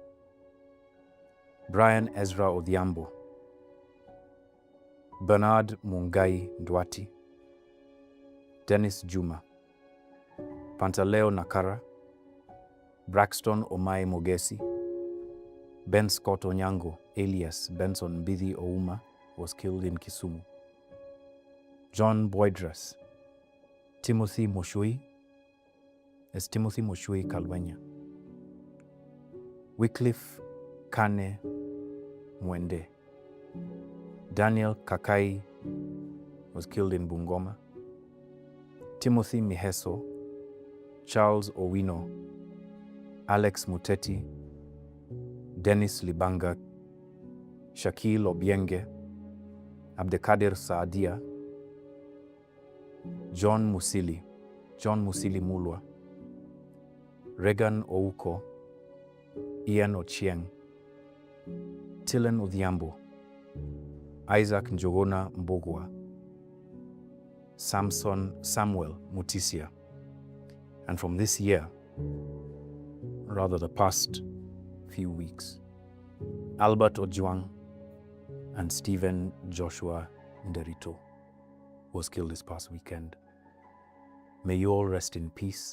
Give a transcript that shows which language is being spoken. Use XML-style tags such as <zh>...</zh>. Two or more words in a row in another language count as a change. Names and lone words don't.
<en>Brian Ezra Odhiambo, Bernard Mungai Ndwati, Dennis Juma, Pantaleo Nakara, Braxton Omai Mogesi, Ben Scott Onyango, alias Benson Bithi Ouma, was killed in Kisumu. John Boydras, Timothy Mushui Kalwenya, Wycliffe Kane Mwende, Daniel Kakai was killed in Bungoma. Timothy Miheso, Charles Owino, Alex Muteti, Dennis Libanga, Shakil Obienge, Abdekadir Saadia, John Musili Mulwa, Regan Ouko, Ian Ochieng, Tilen Odhiambo, Isaac Njogona Mbogwa, Samuel Mutisia, and from this year, rather the past few weeks, Albert Ojwang and Stephen Joshua Nderito was killed this past weekend. May you all rest in peace.</en>